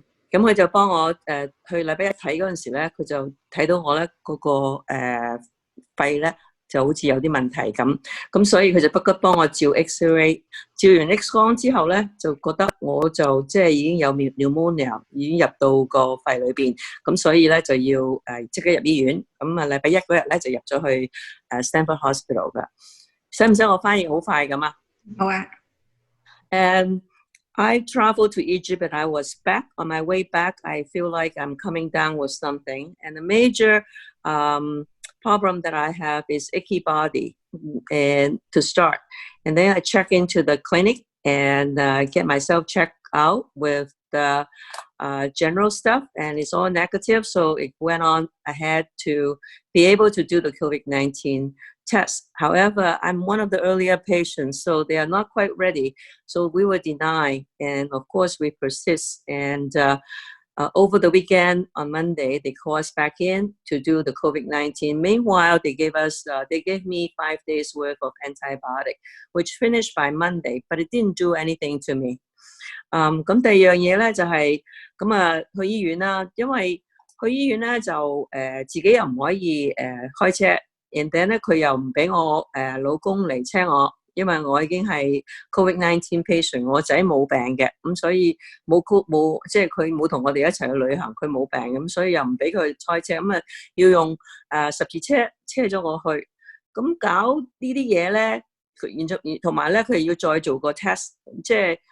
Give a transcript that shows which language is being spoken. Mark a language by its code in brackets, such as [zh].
[yue] 咁佢就幫我去禮拜一睇嗰陣時咧，佢就睇到我咧嗰個肺咧就好似有啲問題咁所以佢就不急幫我照 X-ray， 照完 X 光之後咧就覺得我就即係已經有 pneumonia 已經入到個肺裏邊，咁所以咧就要即刻入醫院。咁啊禮拜一嗰日咧就入咗去Stanford Hospital 噶。使唔使我翻譯好快咁啊？好啊。 [en] And I traveled to Egypt and I was back. On my way back, I feel like I'm coming down with something. And the major problem that I have is achy body and to start. And then I check into the clinic and get myself checked out with the general stuff, and it's all negative. So it went on ahead to be able to do the COVID-19 test. However, I'm one of the earlier patients, so they are not quite ready. So we were denied, and of course we persist. And over the weekend on Monday, they called us back in to do the COVID-19. Meanwhile, they gave me 5 days worth of antibiotic, which finished by Monday, but it didn't do anything to me. [yue] 咁第二樣嘢咧就係去醫院啦，因為去醫院咧就自己又唔可以開車，然後咧佢又唔俾我老公嚟車我，因為我已經係 COVID-19 patient， 我仔冇病嘅，咁所以冇即係佢冇同我哋一齊去旅行，佢冇病咁，所以又唔俾佢開車，咁要用十字車車咗我去，咁搞呢啲嘢咧，同埋咧佢要再做個 test， 即係。